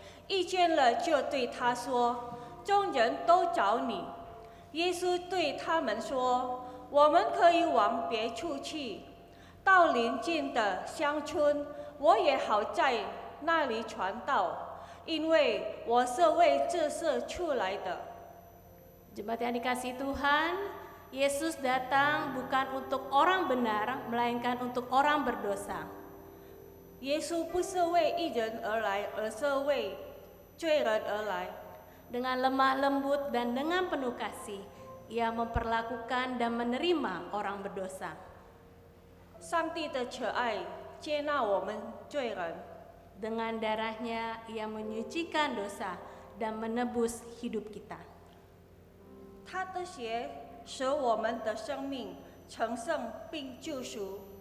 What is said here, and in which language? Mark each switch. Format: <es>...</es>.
<zh>遇见了就对他说：“众人都找你。” 耶稣对他们说：“我们可以往别处去，到邻近的乡村，我也好在那里传道，因为我是为这事出来的。”</zh> <id>Jemaat yang dikasihi Tuhan, Yesus datang bukan untuk orang benar, melainkan untuk orang berdosa.</id> <zh>耶稣不是为义人而来，而是为罪人而来。</zh> <id>Dengan lemah lembut dan dengan penuh kasih, Ia memperlakukan dan menerima orang berdosa.</id> <zh>上帝的慈爱接纳我们罪人，</zh> <id>Dengan darahnya, Ia menyucikan dosa dan menebus hidup kita.</id> <zh>他的血使我们的生命成圣并救赎。</zh>